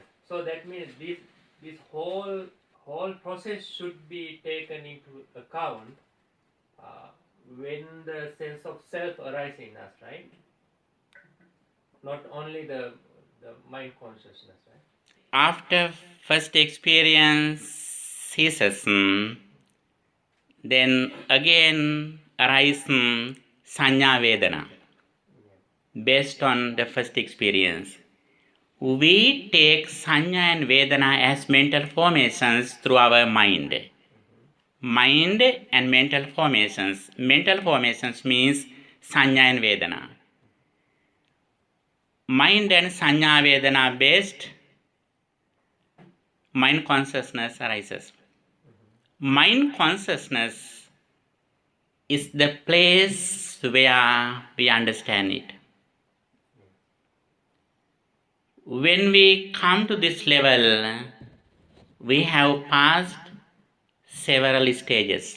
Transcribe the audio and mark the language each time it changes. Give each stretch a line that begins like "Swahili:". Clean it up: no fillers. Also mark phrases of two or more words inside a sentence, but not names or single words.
English: So that means this whole process should be taken into account when the sense of self arises in us, right? Not only the mind consciousness, right? After first experience ceases, then again arise
Pali: sanya vedana
English: based on the first experience. We take sanya and vedana as mental formations through our mind. Mind and mental formations. Mental formations means sanya and vedana. Mind and
Pali: sanya vedana
English: based mind consciousness arises. Mind consciousness is the place where we understand it. When we come to this level, we have passed several stages.